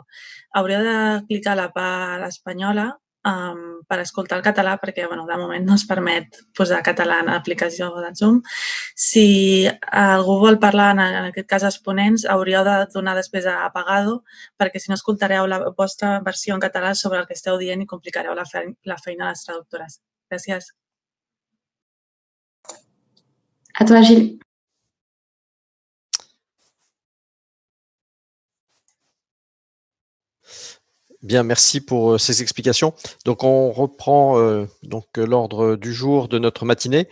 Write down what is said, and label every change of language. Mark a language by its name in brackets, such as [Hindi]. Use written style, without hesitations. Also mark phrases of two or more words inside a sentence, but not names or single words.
[Catalan] Hauríeu de clicar a la part espanyola per escoltar el català perquè de moment no es permet posar català en l'aplicació de Zoom. Si algú vol parlar, en aquest cas els ponents, hauríeu de donar després a apagado perquè si no escoltareu la vostra versió en català sobre el que esteu dient i complicareu la feina a les traductores. Gràcies. [French] À toi, Gilles. Bien, merci pour ces explications. Donc, on reprend l'ordre du jour de notre matinée.